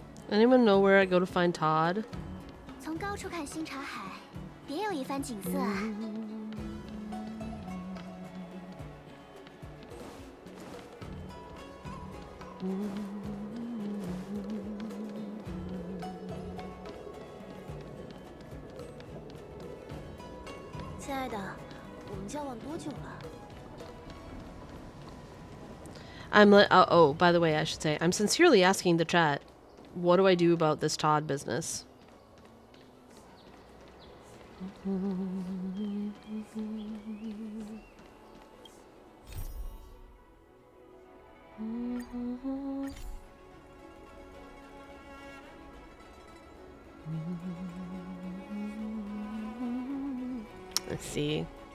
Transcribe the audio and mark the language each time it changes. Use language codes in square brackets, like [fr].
[en] Anyone know where I go to find Todd? [zh] 从高处看新茶海，别有一番景色啊！亲爱的，我们交往多久了？ [en] oh, by the way, I should say, I'm sincerely asking the chat, what do I do about this Todd business? Let's see.